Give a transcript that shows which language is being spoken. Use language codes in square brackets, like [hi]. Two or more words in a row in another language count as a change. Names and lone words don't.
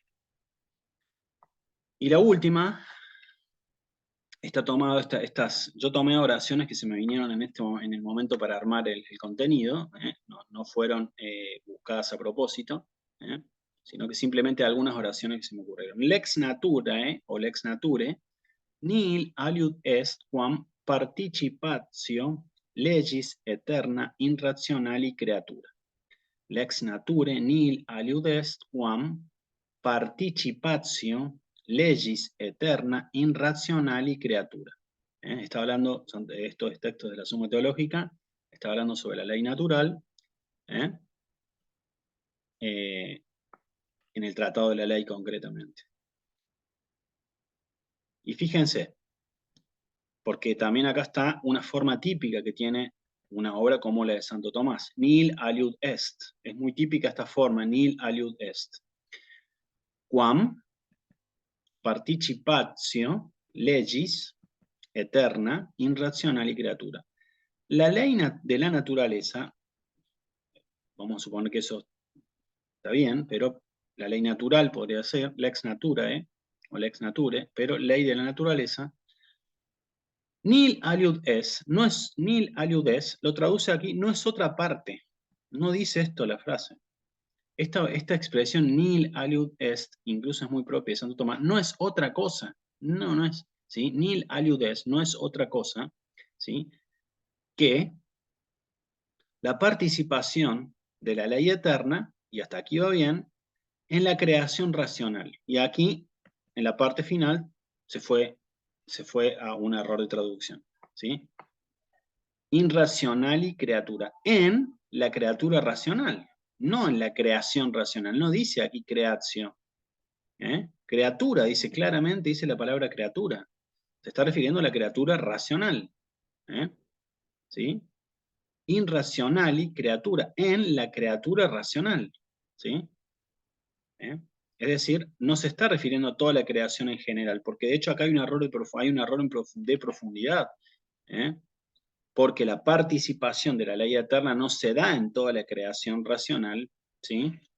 [es] Y la última, está tomado yo tomé oraciones que se me vinieron en el momento para armar el contenido, no fueron buscadas a propósito, sino que simplemente algunas oraciones que se me ocurrieron. [la] Lex naturae, o lex nature, nihil aliud est quam participatio legis eterna in rationali creatura. Lex nature nihil aliud est quam participatio legis eterna in rationali creatura. [es] Está hablando, de estos textos de la Suma Teológica, está hablando sobre la ley natural, en el Tratado de la Ley concretamente. Y fíjense, porque también acá está una forma típica que tiene una obra como la de Santo Tomás. [la] Nihil aliud est. [es] Es muy típica esta forma, [la] nihil aliud est. Quam participatio legis eterna in rationali creatura. [es] La ley de la naturaleza, vamos a suponer que eso está bien, pero la ley natural podría ser [la] lex naturae [es] o [la] lex nature, [es] pero ley de la naturaleza. [la] Nihil aliud es, [es] no es [la] nihil aliud es, [es] lo traduce aquí, no es otra parte. No dice esto la frase. Esta expresión [la] nihil aliud est, [es] incluso es muy propia de Santo Tomás, no es otra cosa. No es. ¿Sí? [la] Nihil aliud est [es] no es otra cosa, ¿sí?, que la participación de la ley eterna, y hasta aquí va bien, en la creación racional. Y aquí, en la parte final, se fue a un error de traducción. ¿Sí? [la] In rationali creatura. [es] En la criatura racional, no en la creación racional. No dice aquí creación. Criatura, dice claramente, dice la palabra criatura. Se está refiriendo a la criatura racional. ¿Sí? [la] In rationali creatura, [es] en la criatura racional. ¿Sí? Es decir, no se está refiriendo a toda la creación en general, porque de hecho acá hay un error de profundidad, porque la participación de la ley eterna no se da en toda la creación racional, ¿sí?